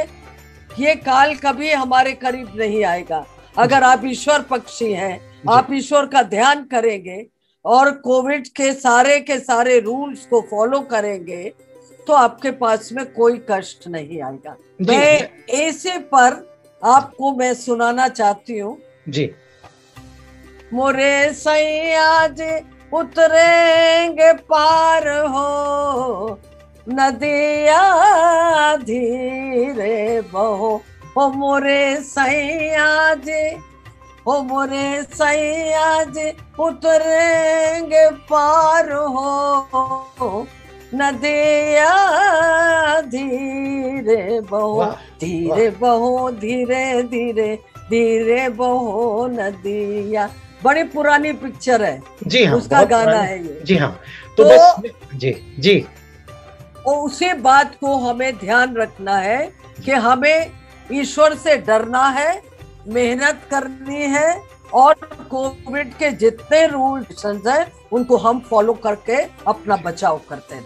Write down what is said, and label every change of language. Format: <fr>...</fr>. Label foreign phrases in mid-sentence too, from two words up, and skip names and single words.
<hi>ये काल कभी हमारे करीब नहीं आएगा अगर आप ईश्वर पक्षी हैं, आप ईश्वर का ध्यान करेंगे और कोविड के सारे रूल्स को फॉलो करेंगे, तो आपके पास में कोई कष्ट नहीं आएगा। मैं ऐसे पर आपको मैं सुनाना चाहती हूँ जी। मोरे सैया जे उतरेंगे पार हो, नदिया धीरे बहो, हो मोरे सैया जे, हो मोरे सैया जे उतरेंगे पार हो, नदिया धीरे बहो, धीरे बहो, धीरे धीरे धीरे बहो नदिया। बड़ी पुरानी पिक्चर है जी हाँ, उसका गाना है ये। जी हाँ। तो बस जी उसी बात को हमें ध्यान रखना है कि हमें ईश्वर से डरना है, मेहनत करनी है और कोविड के जितने रूल्स हैं उनको हम फॉलो करके अपना बचाव करते रहे।</hi>